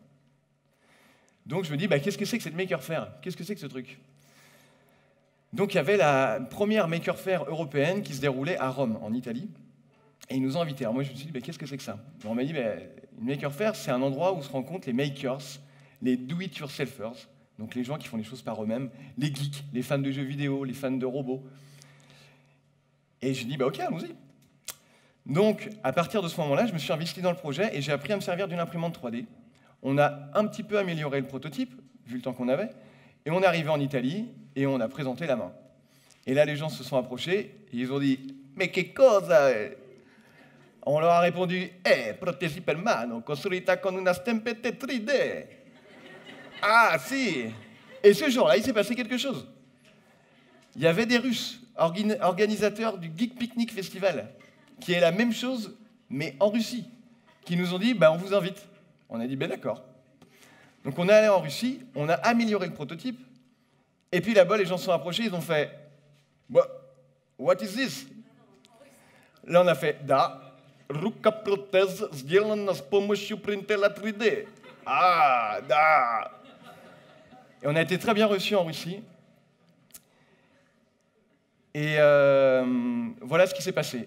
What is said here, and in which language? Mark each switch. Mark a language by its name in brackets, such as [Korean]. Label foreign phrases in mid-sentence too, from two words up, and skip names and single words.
[French] Donc je me dis, qu'est-ce que c'est que cette Maker Faire? Qu'est-ce que c'est que ce truc? Donc il y avait la première Maker Faire européenne qui se déroulait à Rome, en Italie. Et ils nous ont invités. Alors moi, je me suis dit, qu'est-ce que c'est que ça? On m'a dit, une Maker Faire, c'est un endroit où se rencontrent les makers, les do-it-yourselfers, donc les gens qui font les choses par eux-mêmes, les geeks, les fans de jeux vidéo, les fans de robots. Et je dis, ok, allons-y. Donc, à partir de ce moment-là, je me suis investi dans le projet et j'ai appris à me servir d'une imprimante 3D. On a un petit peu amélioré le prototype, vu le temps qu'on avait, et on est arrivé en Italie et on a présenté la main. Et là, les gens se sont approchés et ils ont dit, mais [Italian] che cosa? [French] On leur a répondu, [Italian] protesi per mano, costruita con una stampette 3D. Ah, si! [French] Et ce jour-là, il s'est passé quelque chose. Il y avait des Russes, organisateurs du Geek Picnic Festival, qui est la même chose, mais en Russie, qui nous ont dit, on vous invite. On a dit, d'accord. Donc on est allé en Russie, on a amélioré le prototype, et puis là-bas, les gens se sont approchés, ils ont fait, [English] what is this? [French] Là, on a fait, [Russian] рука протез сделана с помощью принтера 3D. Ah, da. [French] Et on a été très bien reçus en Russie. Et voilà ce qui s'est passé.